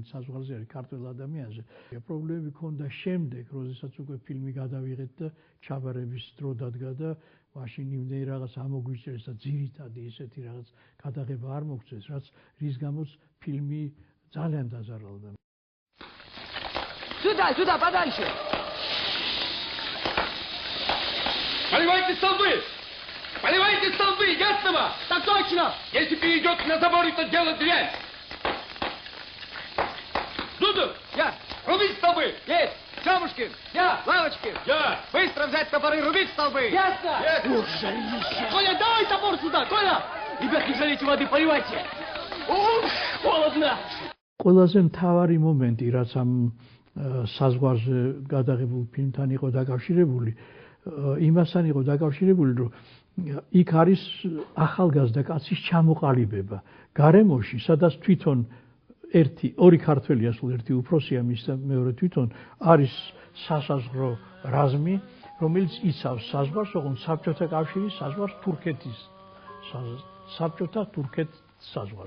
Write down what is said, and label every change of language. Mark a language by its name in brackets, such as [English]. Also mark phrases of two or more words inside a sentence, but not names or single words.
[Georgian] საზღვარზე არის ქართულ ადამიანზე პრობლემები ქონდა შემდეგ როდესაც უკვე ფილმი გადავიღეთ და ჩაბარების დრო დადგა და მაშინ იმდენი რაღაც ამოგვიჭრეს და ძირითადი ესეთი რაღაც გადაღება არ მოგწეს რაც რის გამოც ფილმი ძალიან დაზარალდა [Russian] Сюда, подальше! Поливайте столбы! Поливайте столбы, ясно? Так точно! Если перейдет на заборе, то дело дрянь! Дуду! Я! Рубить столбы! Есть! Семушкин! Я! Лавочкин! Я! Быстро взять топоры, рубить столбы! Ясно! Коля, давай топор сюда, Коля! Ребят, не жалейте воды, поливайте! Ух, холодно! [Georgian] ყველაზე მთავარი მომენტი, რაც ამ საზღვარზე გადაღებულ ფილმთან იყო დაკავშირებული, იმასთან იყო დაკავშირებული, რომ იქ არის ახალგაზრდა კაცის ჩამოყალიბება გარემოში, სადაც თვითონ ორი ქართველია, სულ ერთი უფროსია, მის და მეორე თვითონ არის სასაზღვრო რაზმი, რომელიც იცავს საზღვარს, ოღონდ საბჭოთა კავშირის საზღვარს, თურქეთის საბჭოთა თურქეთის საზღვარს.